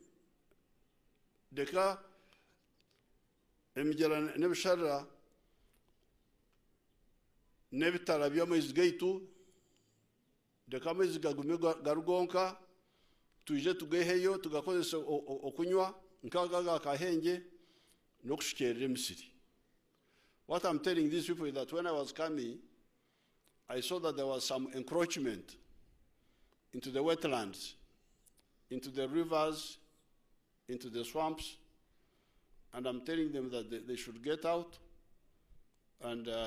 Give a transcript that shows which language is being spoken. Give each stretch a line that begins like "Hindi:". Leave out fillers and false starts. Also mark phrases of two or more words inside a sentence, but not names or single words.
Nyankole: deka emigyera n'ebisharara n'ebitara by'amaizi gaitu deka amaizi gagume garugonka tuje tugeheyo tugakozesa okunywa nkaga ga Kahenge n'okushukyerera emisiri.
English: What I'm telling these people is that when I was coming, I saw that there was some encroachment into the wetlands, into the rivers, into the swamps, and I'm telling them that they should get out, and